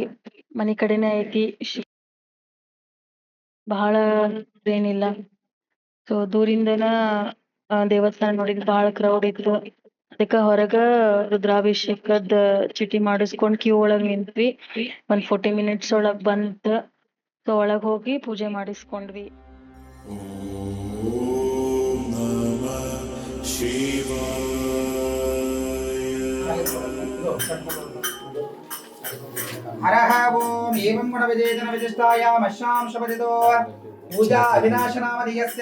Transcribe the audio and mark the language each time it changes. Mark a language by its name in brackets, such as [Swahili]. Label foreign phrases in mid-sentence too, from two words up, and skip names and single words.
[Kannada] ಮನಿ ಕಡೆನೇ ಐತಿ. ಬಹಳ ಏನಿಲ್ಲ. ಸೊ ದೂರಿಂದನ ದೇವಸ್ಥಾನ ನೋಡಿದ್ ಬಹಳ ಕ್ರೌಡ್ ಇತ್ತು. ಅದಕ್ಕ ಹೊರಗ ರುದ್ರಾಭಿಷೇಕದ ಚೀಟಿ ಮಾಡಿಸ್ಕೊಂಡ್ ಕ್ಯೂ ಒಳಗ್ ನಿಂತ್ವಿ. 40 ಮಿನಿಟ್ಸ್ ಒಳಗ್ ಬಂತ. ಸೊ ಒಳಗ್ ಹೋಗಿ ಪೂಜೆ ಮಾಡಿಸ್ಕೊಂಡ್ವಿ. [Sanskrit] हरः ओम एवं गुणविजेतन विशिष्टायामश्यां शपथितो पूजा अविनाशनामधेयस्य